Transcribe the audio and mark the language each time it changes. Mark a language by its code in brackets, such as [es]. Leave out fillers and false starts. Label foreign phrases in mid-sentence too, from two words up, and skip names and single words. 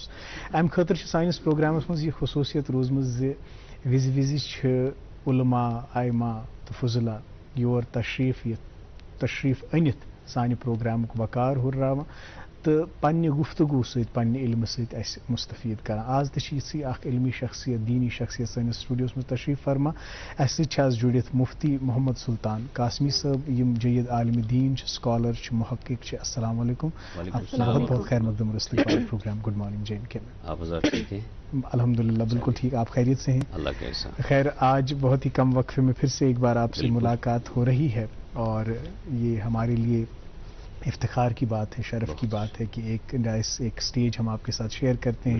[ks] امہِ خٲطرٕ چھِ سٲنِس پروگرامس منٛز یہِ خصوٗصیت روٗزمٕژ زِ وِزِ وِزِ چھِ علما ائمہ تہٕ فضلا یور تشریٖف أنِتھ سانہِ پروگرامُک وقار ہُرراوان تہٕ پننہِ گفتگوٗ سۭتۍ پننہِ علمہٕ سۭتۍ اَسہِ مُستفیٖد کران. آز تہِ چھِ یِژھٕے اکھ علمی شخصیت دیٖنی شخصیت سٲنِس سٹوڈیوس منٛز تشریٖف فرما. اَسہِ سۭتۍ چھِ آز جُڑِتھ مفتی محمد سلطان قاسمی صٲب یِم جید عالمِ دیٖن چھِ سکالر چھِ محقق چھِ. [ur] السلام علیکم. بہت بہت خیر مقدم استقبال پروگرام گڈ مارننگ جے اینڈ کے میں. آپ حضرات ٹھیک ہیں؟ الحمد للہ بالکل ٹھیک. آپ خیریت سے ہیں؟ اللہ کا احسان. خیر آج بہت ہی کم وقفے میں پھر سے ایک بار آپ سے ملاقات ہو رہی ہے اور یہ ہمارے لیے افتخار کی بات ہے شرف کی بات ہے کہ ایک سٹیج ہم آپ کے ساتھ شیئر کرتے ہیں.